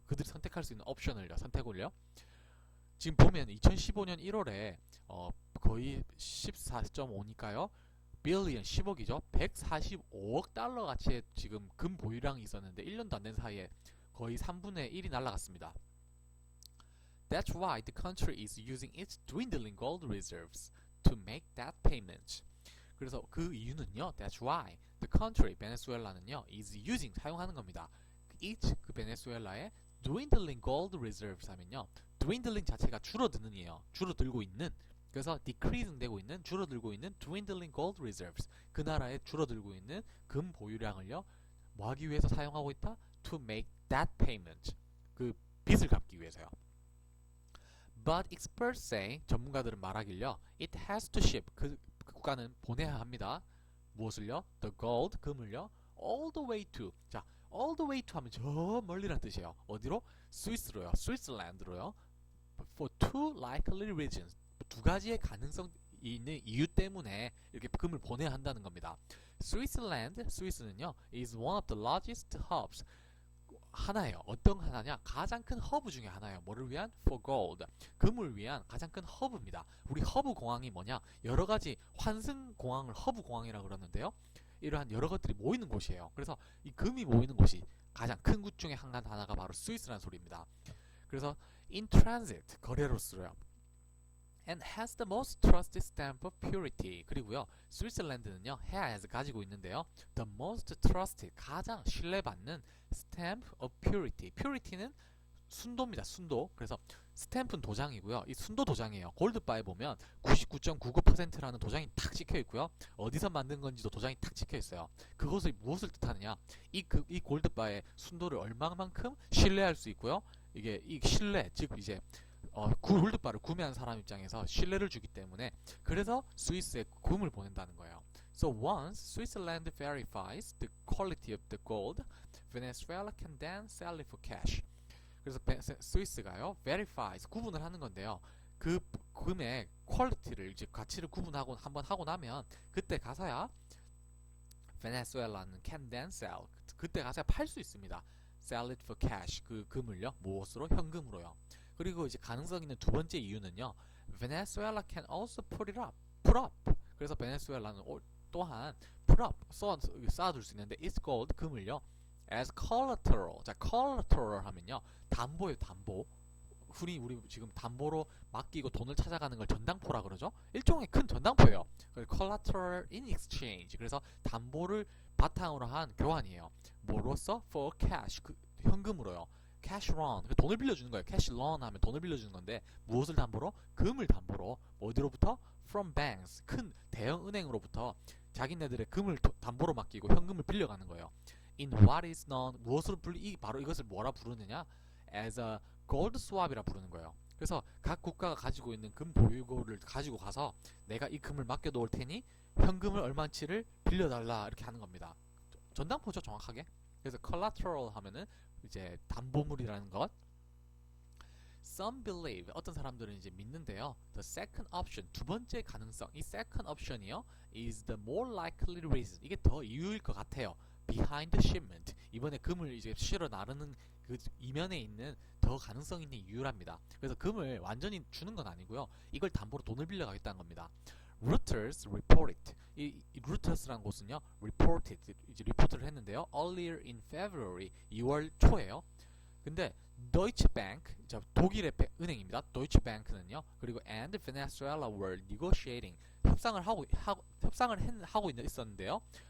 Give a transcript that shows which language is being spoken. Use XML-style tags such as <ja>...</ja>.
<ko>그들이 선택할 수 있는 선택을요. 지금 보면 2015년 1월에 거의 14.5니까요. 빌리언 10억이죠. 145억 달러 가치의 지금 금 보유량이 있었는데 1년도 안 된 사이에 거의 3분의 1이 날아갔습니다.</ko> <en>That's why the country is using its dwindling gold reserves to make that payment.</en> <ko>그래서 그 이유는요,</ko> <en>that's why, the country,</en> <ko>베네수엘라는요,</ko> <en>is using,</en> <ko>사용하는 겁니다. each, 그 베네수엘라의</ko> <en>dwindling gold reserves</en> <ko>하면요, dwindling 자체가 줄어드는 이에요. 줄어들고 있는. 그래서 decreasing 되고 있는, 줄어들고 있는</ko> <en>dwindling gold reserves.</en> <ko>그 나라의 줄어들고 있는 금 보유량을요, 뭐 하기 위해서 사용하고 있다?</ko> <en>To make that payment.</en> <ko>그 빚을 갚기 위해서요.</ko> <en>But experts say,</en> <ko>전문가들은 말하길요,</ko> <en>it has to ship,</en> <ko>그 국가는 보내야 합니다. 무엇을요?</ko> <en>The gold,</en> <ko>금을요,</ko> <en>all the way to, 자, all the way to</en> <ko>하면 저 멀리란 뜻이에요. 어디로? 스위스로요. 스위스랜드로요.</ko> <en>For two likely reasons.</en> <ko>두 가지의 가능성이 있는 이유 때문에 이렇게 금을 보내야 한다는 겁니다.</ko> <en>스위스랜드,</en> <ko>스위스는요,</ko> <en>is one of the largest hubs.</en> <ko>하나예요. 어떤 하나냐? 가장 큰 허브 중에 하나예요. 뭐를 위한?</ko> <en>For gold.</en> <ko>금을 위한 가장 큰 허브입니다. 우리 허브 공항이 뭐냐? 여러 가지 환승 공항을 허브 공항이라고 그러는데요. 이러한 여러 것들이 모이는 곳이에요. 그래서 이 금이 모이는 곳이 가장 큰 곳 중에 하나가 바로 스위스라는 소리입니다. 그래서 in transit, 거래로 쓰여요.</ko> <en>And has the most trusted stamp of purity.</en> <ko>그리고요, 스위스랜드는요,</ko> <en>has</en> <ko>가지고 있는데요,</ko> <en>the most trusted,</en> <ko>가장 신뢰받는</ko> <en>stamp of purity.</en> <ko>purity는 순도입니다. 순도. 그래서 스탬프는 도장이고요. 이 순도 도장이에요. 골드바에 보면 99.99%라는 도장이 탁 찍혀 있고요. 어디서 만든 건지도 도장이 탁 찍혀 있어요. 그것을 무엇을 뜻하느냐? 이 골드바의 순도를 얼마만큼 신뢰할 수 있고요. 이게 이 신뢰, 즉 이제 골드바를 구매한 사람 입장에서 신뢰를 주기 때문에, 그래서 스위스에 금을 보낸다는 거예요.</ko> <en>So once Switzerland verifies the quality of the gold, Venezuela can then sell it for cash.</en> <ko>그래서 스위스가요, verifies, 구분을 하는 건데요. 그 금의 퀄리티를, 이제 가치를 구분하고 한번 하고 나면 그때 가서야 베네수엘라는</ko> <en>can then sell,</en> <ko>그때 가서야 팔 수 있습니다.</ko> <en>sell it for cash,</en> <ko>그 금을요, 무엇으로? 현금으로요. 그리고 이제 가능성 있는 두 번째 이유는요,</ko> <en>Venezuela can also put it up,</en> <ko>put up. 그래서 베네수엘라는 또한 put up, 쌓아둘 수 있는데 it's gold, 금을요,</ko> <en>as collateral.</en> <ko>자, collateral 하면요, 담보예요, 담보. 우리 지금 담보로 맡기고 돈을 찾아가는 걸 전당포라 그러죠. 일종의 큰 전당포예요.</ko> <en>collateral in exchange.</en> <ko>그래서 담보를 바탕으로 한 교환이에요. 뭐로써?</ko> <en>for cash.</en> <ko>현금으로요.</ko> <en>cash loan.</en> <ko>돈을 빌려주는 거예요. cash loan 하면 돈을 빌려주는 건데, 무엇을 담보로? 금을 담보로. 어디로부터?</ko> <en>from banks.</en> <ko>큰 대형 은행으로부터 자기네들의 금을 담보로 맡기고 현금을 빌려가는 거예요.</ko> <en>in what is known,</en> <ko>무엇으로 바로 이것을 뭐라 부르느냐?</ko> <en>as a gold swap</en> <ko>이라 부르는 거예요. 그래서 각 국가가 가지고 있는 금 보유고를 가지고 가서 내가 이 금을 맡겨 놓을 테니 현금을 얼마치를 빌려달라, 이렇게 하는 겁니다. 전당포죠, 정확하게. 그래서 collateral 하면은 이제 담보물이라는 것.</ko> <en>Some believe,</en> <ko>어떤 사람들은 이제 믿는데요,</ko> <en>the second option, 두 번째 가능성, 이 second option이요, is the more likely reason,</en> <ko>이게 더 이유일 것 같아요.</ko> <en>behind the shipment,</en> <ko>이번에 금을 이제 실어 나르는 그 이면에 있는 더 가능성 있는 이유랍니다. 그래서 금을 완전히 주는 건 아니고요, 이걸 담보로 돈을 빌려가겠다는 겁니다. Reuters reported, 이 Reuters라는 곳은요, reported, 이제 리포트를 했는데요,</ko> <en>earlier in February,</en> <ko>2월 초에요. 근데 Deutsche Bank, 독일의 은행입니다. Deutsche Bank는요, 그리고</ko> <en>and Venezuela were negotiating,</en> <ko>협상을 하고 있었는데요.</ko>